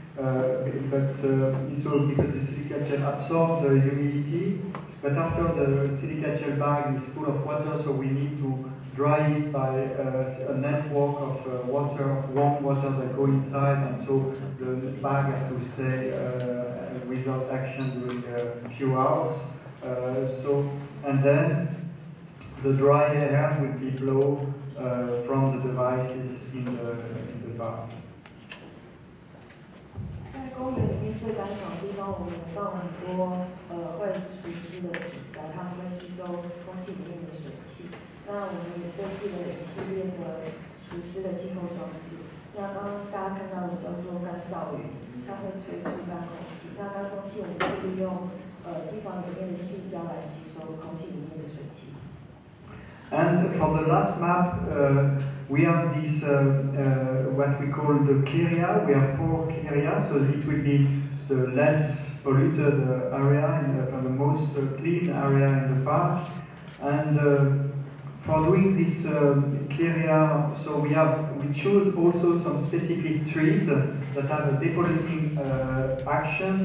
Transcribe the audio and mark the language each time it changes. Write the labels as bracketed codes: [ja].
[en] So because the silicate gel absorbs the humidity, but after the silicate gel bag is full of water, so we need to dry it by a network of warm water that go inside, and so the bag has to stay without action during a few hours. And then the dry air will be blown from the devices in the bag. [zh] 在公园里面最干爽的地方，我们放很多会除湿的洗材，它们会吸收空气里面的水汽。那我们也设计了一系列的除湿的气候装置。那刚刚大家看到的叫做干燥雨，它会吹出干空气。那干空气我们是利用机房里面的细胶来吸收空气里面的水汽。 [en] And for the last map, we have this what we call the clear area. We have 4 clear areas, so it will be the less polluted area and the most clean area in the park. And for doing this clear area, so we choose also some specific trees that have a depolluting action.